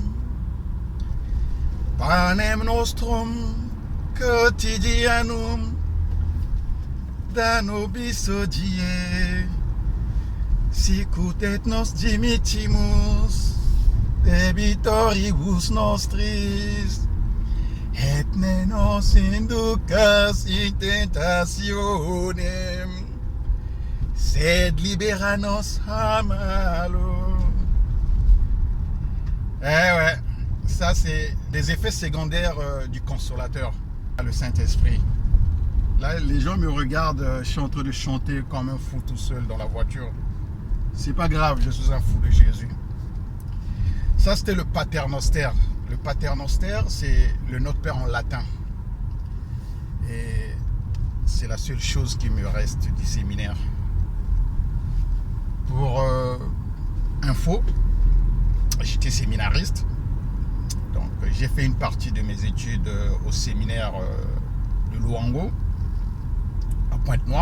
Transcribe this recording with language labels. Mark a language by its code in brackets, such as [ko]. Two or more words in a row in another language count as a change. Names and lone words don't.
[la] Panem nostrum quotidianum da nobis hodie, sicut et nos dimittimus debitoribus nostris, et ne nos inducas in tentationem, sed libera nos a malo. [fr] Eh ouais, ça c'est des effets secondaires du consolateur, le Saint-Esprit. Là, les gens me regardent, je suis en train de chanter comme un fou tout seul dans la voiture. C'est pas grave, je suis un fou de Jésus. Ça, c'était le Pater noster. Le Pater noster, c'est le Notre Père en latin. Et c'est la seule chose qui me reste du séminaire. Pour info, j'étais séminariste. Donc, j'ai fait une partie de mes études au séminaire de Louango, à Pointe-Noire.